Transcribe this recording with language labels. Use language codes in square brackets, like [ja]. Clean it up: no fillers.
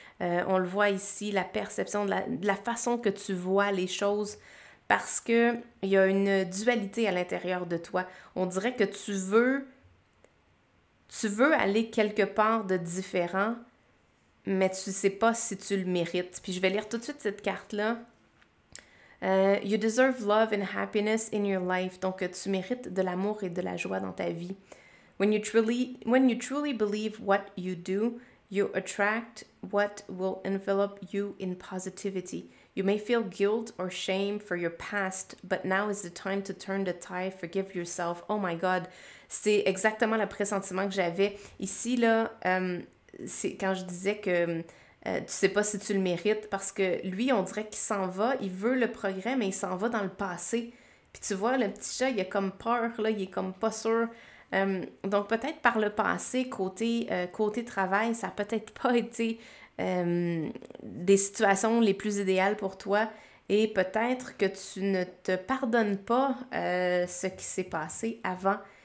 [fr] On le voit ici, la perception de la façon que tu vois les choses parce qu'il y a une dualité à l'intérieur de toi. On dirait que tu veux aller quelque part de différent, mais tu ne sais pas si tu le mérites. Puis je vais lire tout de suite cette carte-là. [en] You deserve love and happiness in your life. [fr] Donc, tu mérites de l'amour et de la joie dans ta vie. [en] When you truly believe what you do, you attract what will envelop you in positivity. You may feel guilt or shame for your past, but now is the time to turn the tide, forgive yourself. Oh my God, [fr] c'est exactement le pressentiment que j'avais. Ici, là, c'est quand je disais que tu sais pas si tu le mérites, parce que lui, on dirait qu'il s'en va, il veut le progrès, mais il s'en va dans le passé. Puis tu vois, le petit chat, il a comme peur, là, il est comme pas sûr. Donc peut-être par le passé, côté travail, ça n'a peut-être pas été des situations les plus idéales pour toi et peut-être que tu ne te pardonnes pas ce qui s'est passé avant.